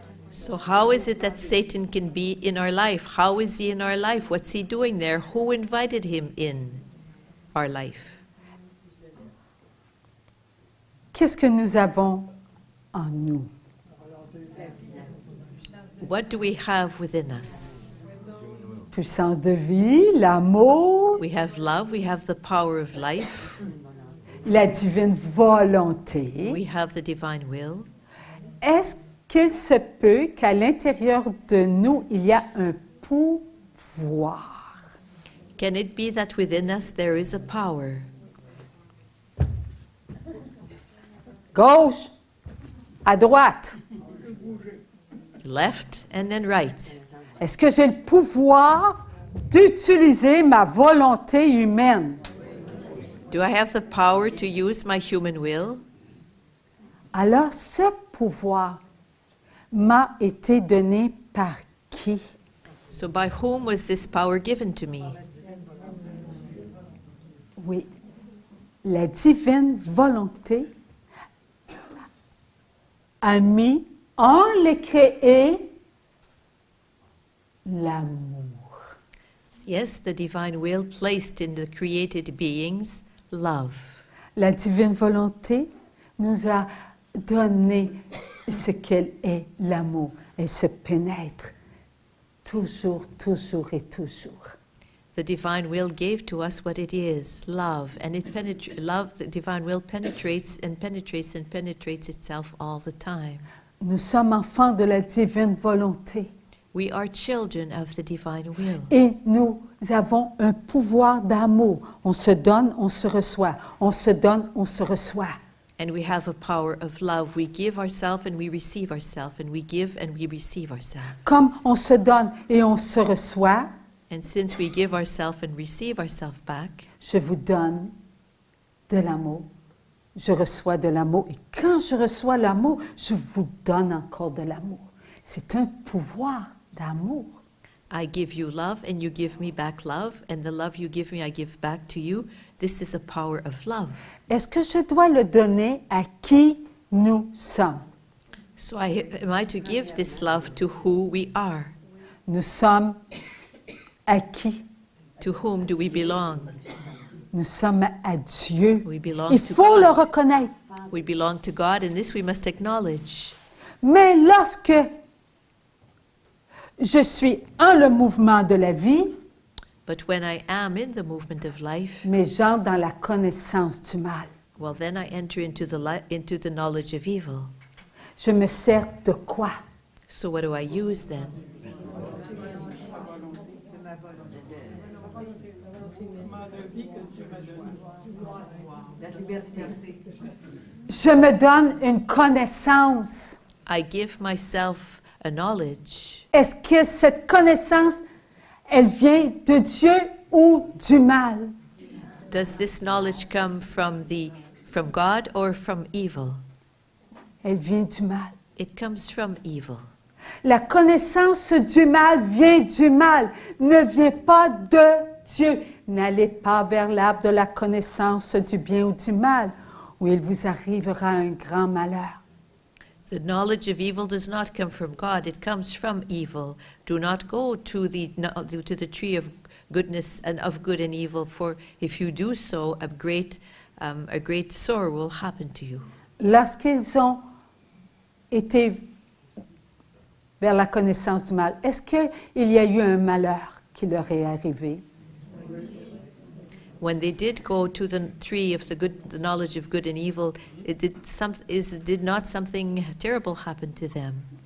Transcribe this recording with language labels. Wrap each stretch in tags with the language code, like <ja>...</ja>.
<en>So how is it that Satan can be in our life? How is he in our life? What's he doing there? Who invited him in our life?</en> <fr>Qu'est-ce que nous avons en nous?</fr> <en>What do we have within us?</en> <fr>Puissance de vie, l'amour,</fr> <en>We have love, we have the power of life,</en> <fr>la divine volonté.</fr> <en>we have the divine will.</en> <fr>Est-ce qu'il se peut qu'à l'intérieur de nous, il y a un pouvoir?</fr> <en>Can it be that within us there is a power?</en> <fr>Gauche, à droite.</fr> <en>Left and then right.</en> <fr>Est-ce que j'ai le pouvoir d'utiliser ma volonté humaine?</fr> <en>Do I have the power to use my human will?</en> <fr>Alors, ce pouvoir m'a été donné par qui?</fr> <en>So by whom was this power given to me?</en> <fr>Oui, la divine volonté a mis en les créés l'amour.</fr> <en>Yes, the divine will placed in the created beings love.</en> <fr>La divine volonté nous a donné ce qu'elle est, l'amour. Elle se pénètre toujours, toujours et toujours.</fr> <en>The divine will gave to us what it is, love, and love. The divine will penetrates and penetrates and penetrates itself all the time.</en> <fr>Nous sommes enfants de la divine volonté.</fr> <en>We are children of the divine will.</en> <fr>Et nous avons un pouvoir d'amour. On se donne, on se reçoit. On se donne, on se reçoit.</fr> <en>And we have a power of love. We give ourselves and we receive ourselves, and we give and we receive ourselves.</en> <fr>Comme on se donne et on se reçoit,</fr> <en>And since we give ourselves and receive ourselves back,</en> <fr>je vous donne de l'amour. Je reçois de l'amour. Et quand je reçois l'amour, je vous donne encore de l'amour. C'est un pouvoir d'amour.</fr> <en>I give you love and you give me back love, and the love you give me I give back to you. This is a power of love.</en> <fr>Est-ce que je dois le donner à qui nous sommes?</fr> <en>So am I to give this love to who we are?</en> <fr>Nous sommes à qui?</fr> <en>To whom do we belong?</en> <fr>Nous sommes à Dieu.</fr> <en>We belong</en> <fr>Il</fr> <en>to</en> <fr>faut le</fr> <en>God.</en> <fr>reconnaître.</fr> <en>We belong to God, and this we must acknowledge.</en> <fr>Mais lorsque je suis en le mouvement de la vie,</fr> <en>But when I am in the movement of life,</en> <fr>mais j'entre dans la connaissance du mal.</fr> <en>well, then I enter into the knowledge of evil.</en> <fr>Je me sers de quoi?</fr> <en>So what do I use then?</en> <fr>Je me donne une connaissance.</fr> <en>I give myself a knowledge.</en> <fr>Est-ce que cette connaissance, elle vient de Dieu ou du mal?</fr> <en>Does this knowledge come from God or from evil?</en> <fr>Elle vient du mal.</fr> <en>It comes from evil.</en> <fr>La connaissance du mal vient du mal, ne vient pas de Dieu. N'allez pas vers l'arbre de la connaissance du bien ou du mal, où il vous arrivera un grand malheur.</fr> <en>The knowledge of evil does not come from God, it comes from evil. Do not go to the tree of goodness and of good and evil, for if you do so, a great sorrow will happen to you.</en> <fr>Lorsqu'ils ont été vers la connaissance du mal, est-ce qu'il y a eu un malheur qui leur est arrivé?</fr> <en>When they did go to the tree of the knowledge of good and evil, did not something terrible happen to them?</en>